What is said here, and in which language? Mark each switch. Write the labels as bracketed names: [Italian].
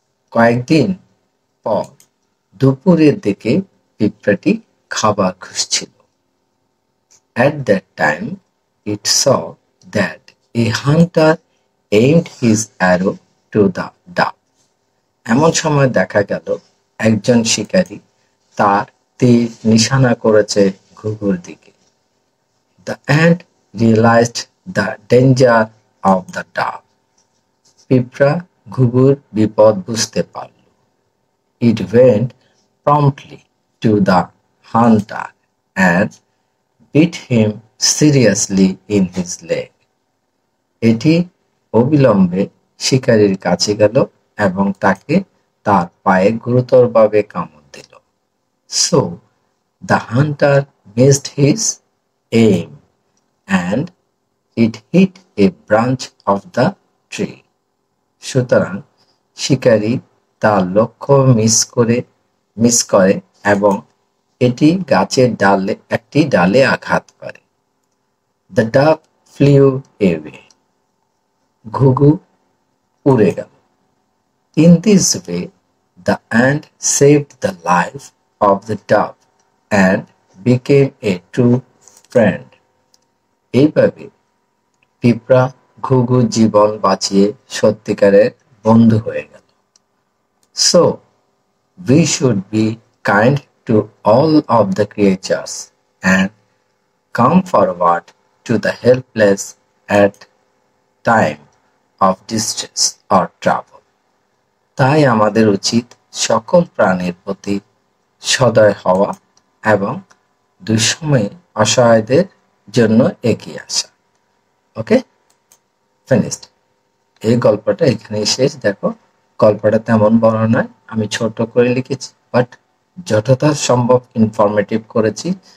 [Bangla] কয়েকদিন পর দুপুরের দিকে পিঁপড়াটি খাবার খুঁজছিল। [English] At that time, it saw that a hunter aimed his arrow to the dove. [Bangla] এমন সময় দেখা গেল একজন শিকারী তার তীর নিশানা করেছে ঘুঘুর দিকে। [English] The ant realized the danger of the dove. [Bangla] পিঁপড়া ঘুঘুর বিপদ বুঝতে পারল। [English] It went promptly to the hunter and beat him seriously in his leg. [Bangla] এটি অবিলম্বে শিকারীর কাছে গেল এবং তাকে তার পায়ে গুরুতরভাবে কামড় দিল। [English] So the hunter missed his aim and it hit a branch of the tree. [Bangla] সুতরাং শিকারী তার লক্ষ্য মিস করে এবং এটি গাছের একটি ডালে আঘাত করে। [English] The dove flew away. [Bangla] ঘুঘু উড়ে গেল। [English] In this way, the ant saved the life of the dove and became a true friend. [Bangla] এইভাবে পিঁপড়া ঘুঘু জীবন বাঁচিয়ে সত্যিকারের বন্ধু হয়ে গেল। [English] So, we should be kind to all of the creatures and come forward to the helpless at time of distress or trouble. [Bangla] তাই আমাদের উচিত সকল প্রাণীর প্রতি সদয় হওয়া এবং দুঃসময়ে অসহায়দের জন্য এগিয়ে আসা। ওকে, ফিনিশড। এই গল্পটা এখানেই শেষ। দেখো, গল্পটা তেমন বড় নয়, আমি ছোট করে লিখেছি, বাট যতটা সম্ভব ইনফরমেটিভ করেছি।